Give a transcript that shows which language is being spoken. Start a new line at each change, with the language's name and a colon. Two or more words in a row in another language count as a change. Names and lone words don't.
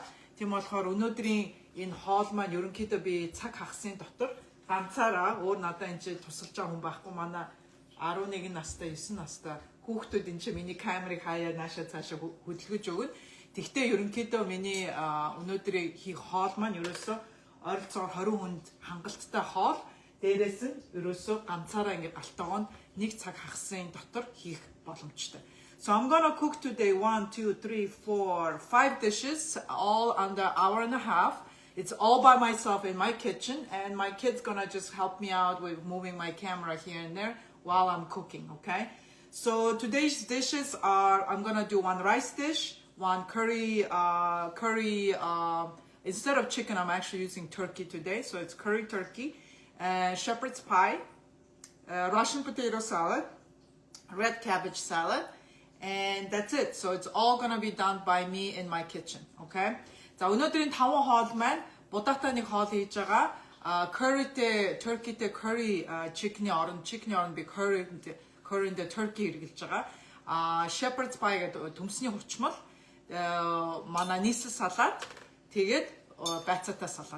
Mongolian: Тийм болохоор өнөөдрийн энэ хоол маань ерөнхийдөө би цаг хагасын дотор ганцаараа өөр надад энэ тусалж байгаа хүн байхгүй, манай 11 настай 9 настай хүүхдүүд энэ миний камерыг хаяа наашаа цаашаа хөдөлгөж өгнө. Тэгтээ ерөнхийдөө миний өнөөдрийн хийх хоол маань ерөөсөө ойролцоогоор 20 хүнд хангалттай хоол. Дээрээс нь ерөөсөө ганцаараа ингэ галтайгоон нэг цаг хагасын дотор хийх боломжтой.
English: So I'm gonna cook today 1, 2, 3, 4, 5 dishes, all under an hour and a half. It's all by myself in my kitchen, and my kid's gonna just help me out with moving my camera here and there while I'm cooking, okay? So today's dishes are, I'm gonna do one rice dish, one curry, instead of chicken, I'm actually using turkey today. So it's curry turkey, shepherd's pie, Russian potato salad, red cabbage salad, and that's it. So it's all gonna be done by me in my kitchen, okay?
Mongolian: За өнөөдрийн 5 хоол маань будаатай нэг хоол хийж байгаа. Curryтэй, turkeyтэй
English: curry chicken-
Mongolian: ийн оронд би curry-тэй turkey хэрэглэж байгаа.
English: Shepherd's pie
Mongolian: гэдэг төмсний хурцмал, манай нийслэл салаад, тэгээд байцаатай салаад.